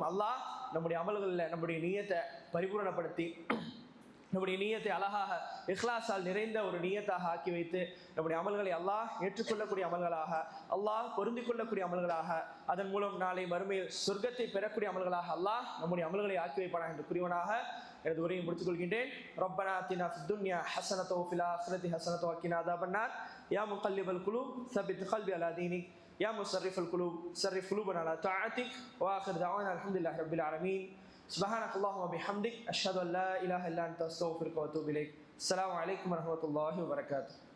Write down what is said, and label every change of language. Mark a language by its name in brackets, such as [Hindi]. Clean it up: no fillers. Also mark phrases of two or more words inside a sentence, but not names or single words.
[Tamil] அல்லாஹ் நம்முடைய அமல்களில் நம்முடைய நியத்தை பரிபூரணப்படுத்தி நம்முடைய நியத்தை அழகாக இஹ்லாஸால் நிறைந்த ஒரு நியத்தாக ஆக்கி வைத்து நம்முடைய அமல்களை அல்லாஹ் ஏற்றுக்கொள்ளக்கூடிய அமல்களாக, அல்லாஹ் பொருந்திக் கொள்ளக்கூடிய அமல்களாக, அதன் மூலம் நாளை மறுமையில் சொர்க்கத்தை பெறக்கூடிய அமல்களாக அல்லாஹ் நம்முடைய அமல்களை ஆக்கி வைப்பானாக என்று கூறியவனாக எனது உரையை முடித்துக் கொள்கின்றேன். [Arabic] ربنا آتنا في الدنيا حسنة وفي الآخرة حسنة وقنا عذاب النار. يا مقلب القلوب ثبت قلبي على دينك. يا مصرف القلوب صرف قلوبنا على طاعتك. وآخر دعوانا الحمد لله رب العالمين. سبحانك اللهم وبحمدك أشهد أن لا إله إلا أنت أستغفرك وأتوب إليك. السلام عليكم ورحمة الله وبركاته.